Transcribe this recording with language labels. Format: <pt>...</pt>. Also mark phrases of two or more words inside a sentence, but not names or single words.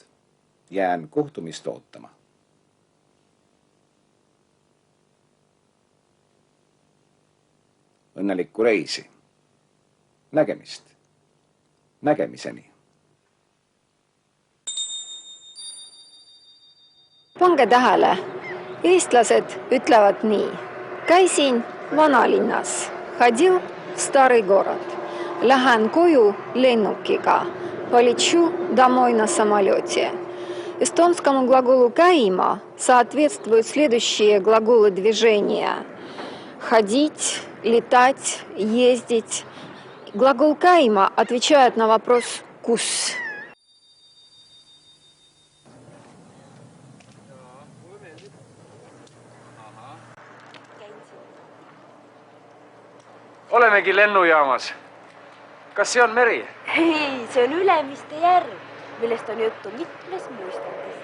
<et>Jään kohtumist ootama. Õnnelikku reisi. Nägemist. Nägemiseni. Pange tähele, eestlased ütlevad nii. Käisin vanalinnas,</et> <ru>ходил в старый город.</ru> <et>Lähen koju lennukiga,</et> <ru>полечу домой на самолете. Эстонскому глаголу «käima» соответствуют следующие глаголы движения. Ходить, летать, ездить. Глагол «käima» отвечает на вопрос «kus».</ru> <et>Olemegi lennujaamas. Kas see on meri? Ei, see on Ülemiste järv, millest on juttu mitmes muistatis.</et>